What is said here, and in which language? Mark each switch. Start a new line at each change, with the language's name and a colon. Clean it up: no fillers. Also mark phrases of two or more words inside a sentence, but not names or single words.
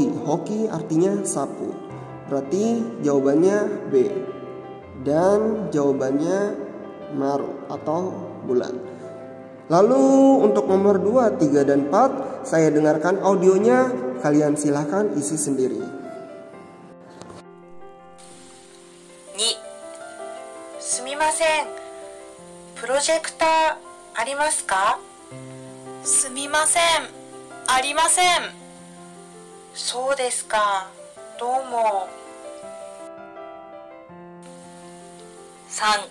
Indonesian: Hoki artinya sapu. Berarti jawabannya B. Dan jawabannya maru atau bulat. Lalu untuk nomor 2, 3, dan 4 saya dengarkan audionya. Kalian silahkan isi sendiri.
Japanese: 2、すみません。プロジェクターありますか？すみません。ありません。そうですか。どうも。3、